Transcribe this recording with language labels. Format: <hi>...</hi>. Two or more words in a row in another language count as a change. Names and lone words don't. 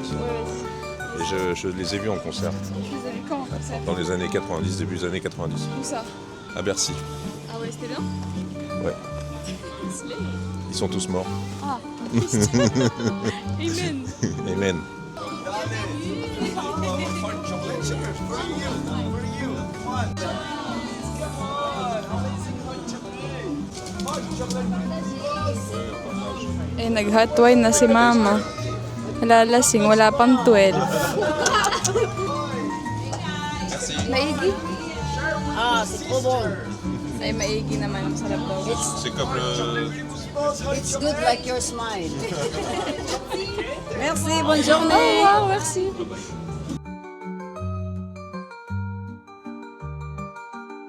<fr>Et je les ai vus en concert. Je vous ai vu quand ça? Dans les années 90, début des années 90. Où ça? À Bercy. Ah ouais, c'était bien? Ouais. Ils sont tous morts. Ah, triste. Amen. Amen.</fr> <tl>Eh, nag-hotwine na si mama. Nalalasing, wala pang 12. Maigi?</tl> <fr>Ah, c'est trop bon.</fr> <tl>Ay, maigi naman. Masarap daw.</tl> <fr>C'est comme le...</fr> <en>It's good like your smile.</en> <fr>Merci, bonne journée. Oh, wow, merci.</fr>